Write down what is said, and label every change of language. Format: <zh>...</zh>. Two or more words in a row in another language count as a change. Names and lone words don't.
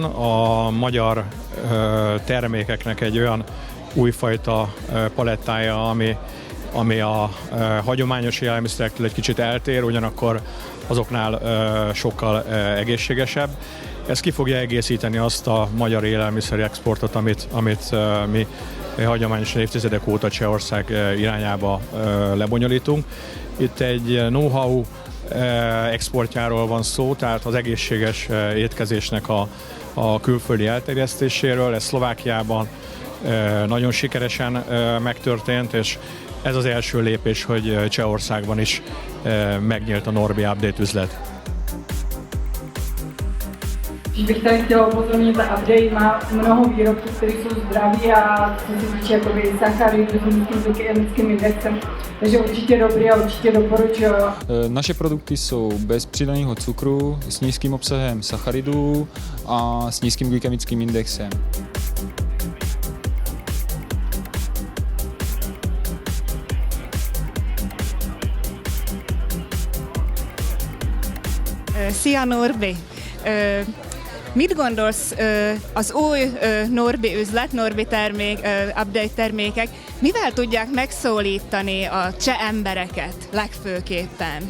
<hu>A magyar termékeknek egy olyan újfajta palettája, ami a hagyományos élelmiszerektől egy kicsit eltér, ugyanakkor azoknál sokkal egészségesebb. Ez ki fogja egészíteni azt a magyar élelmiszer exportot, amit mi hagyományosan évtizedek óta Csehország irányába lebonyolítunk. Itt egy know-how exportjáról van szó, tehát az egészséges étkezésnek a külföldi elterjesztéséről. Ez Szlovákiában nagyon sikeresen megtörtént, és ez az első lépés, hogy Csehországban is megnyílt a Norby Update üzlet.</hu> <cs>Když bych tady chtěla upozornit, ta Update má mnoho výrobků, které jsou zdraví a co se týče jakoby sacharidů s nízkým glykemickým indexem, takže určitě dobrý a určitě doporučuji. Naše produkty jsou bez přidaného cukru, s nízkým obsahem sacharidů a s nízkým glykemickým indexem.</cs> <hu>Szia Norbi! Mit gondolsz az új Norbi üzlet, Norbi update termékek, mivel tudják megszólítani a cseh embereket legfőképpen?</hu>